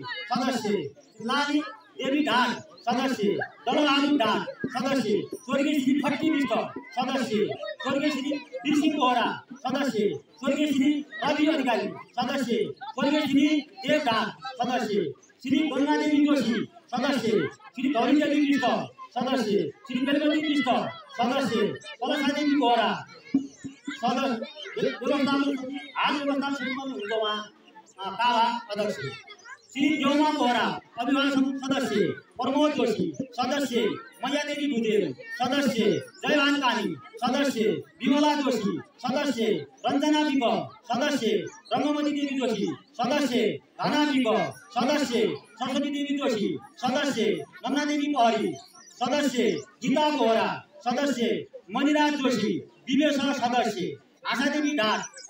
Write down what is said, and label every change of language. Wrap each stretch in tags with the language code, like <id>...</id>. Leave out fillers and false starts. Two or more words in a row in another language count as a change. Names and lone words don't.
<ne>सदस्य, लाली देवी ढाँट सदस्य, दलबहादुर ढाँट सदस्य, स्वर्गीय श्री फट्टी विष्ट सदस्य, स्वर्गीय श्री वीरसिंह बोहरा सदस्य, स्वर्गीय श्री रवि अधिकारी सदस्य, स्वर्गीय श्री देव ढाँट सदस्य, श्री गंगादेवी जोशी सदस्य, श्री धौरीदेवी विष्ट सदस्य, श्री बेलमती विष्ट सदस्य, कलशादेवी बोहरा सदस्य, देवस्थान हाल देवस्थान समितिमा हुनुहुन्छ उहाँ कावा अध्यक्ष, श्री योमा बोहरा अभिभावक संघ सदस्य, प्रमोद जोशी सदस्य, मैयादेवी भुजेल सदस्य, जयभान कानी सदस्य, विमला जोशी सदस्य, रञ्जना विक सदस्य, रङ्गमती देवी जोशी सदस्य, धना विक सदस्य, सरस्वती देवी जोशी सदस्य, नन्ना देवी पहरी सदस्य, गीता बोहरा सदस्य, मणिराज जोशी विवेश सदस्य, आशा देवी ढाँट</ne>